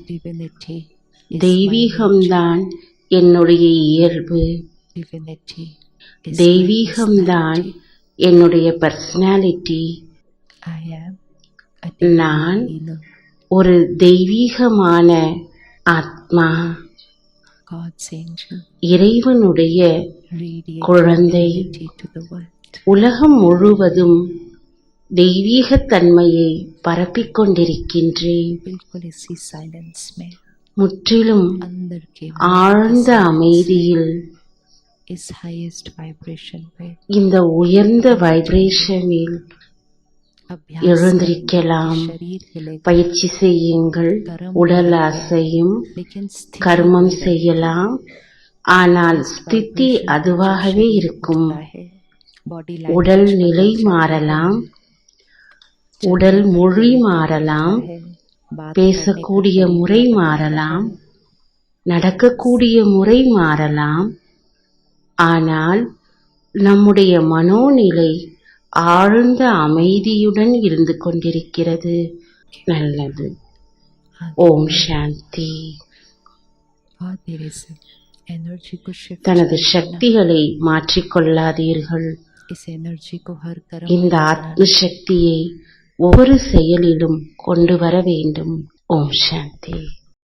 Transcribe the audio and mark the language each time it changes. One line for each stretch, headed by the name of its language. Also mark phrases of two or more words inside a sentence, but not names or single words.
Tamil: தெய்வீகம்தான் என்னுடைய இயல்பு. தெய்வீகம்தான் என்னுடைய பர்சனாலிட்டி. நான் ஒரு தெய்வீகமான ஆத்மா,
English: God's angel,
Tamil: இறைவனுடைய
English: radiate
Tamil: குழந்தை.
English: divinity to the world.
Tamil: உலகம் முழுவதும் தெய்வீகத்தன்மையை பரப்பிக் கொண்டிருக்கின்றேன்.
Hindi: बिल्कुल इसी silence में
Tamil: முற்றிலும்
Hindi: अंदर के
Tamil: ஆழ்ந்த அமைதியில்
Hindi: इस
English: highest vibration
Hindi: पे
Tamil: இந்த உயர்ந்த வைப்ரேஷனில்
Hindi: अभ्यास
Tamil: எழுந்திருக்கலாம்.
Hindi: शरीर हिलेगा
Tamil: பயிற்சி செய்யுங்கள். உடல் அசையும்,
Hindi: लेकिन स्थिति
Tamil: கர்மம் செய்யலாம், ஆனால் ஸ்திதி அதுவாகவே இருக்கும்.
Hindi: है बॉडी
Tamil: உடல் நிலை மாறலாம், உடல் மொழி மாறலாம், பேசக்கூடிய முறை மாறலாம், நடக்கக்கூடிய முறை மாறலாம், ஆனால் நம்முடைய மனோநிலை ஆழ்ந்த அமைதியுடன் இருந்து கொண்டிருக்கிறது. நல்லது. ஓம் சாந்தி.
Hindi: बहुत धीरे से एनर्जी को शिफ्ट
Tamil: தனது சக்திகளை மாற்றிக்கொள்ளாதீர்கள்.
Hindi: इस एनर्जी को हर कर्म
Tamil: இந்த ஆத்ம சக்தியை ஒவ்வொரு செயலிலும் கொண்டு வர வேண்டும். ஓம் சாந்தி.